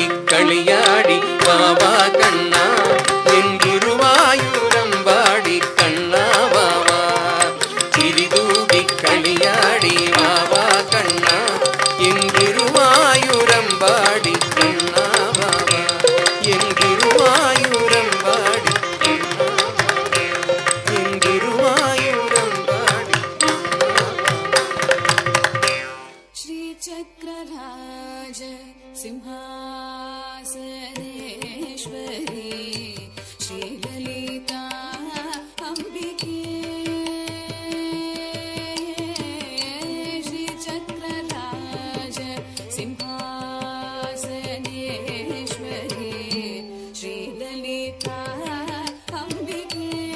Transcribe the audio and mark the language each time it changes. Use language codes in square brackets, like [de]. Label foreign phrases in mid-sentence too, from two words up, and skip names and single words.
[ml] കളിയാടി വാവാ കണ്ണ എൻ ഗുരുവായൂരമ്പാടി കണ്ണാവാവ ചിരി തൂകി കളിയാടി വാവാ കണ്ണ എൻ ഗുരുവായൂരമ്പാടി കണ്ണാവാവ എൻ ഗുരുവായൂരമ്പാടി എൻ ഗുരുവായൂരമ്പാടി [sa] श्रीचक्रराज सिंहासनेश्वरी श्रीललिता अम्बिके श्रीचक्रराज सिंहासनेश्वरी श्रीललिता अम्बिके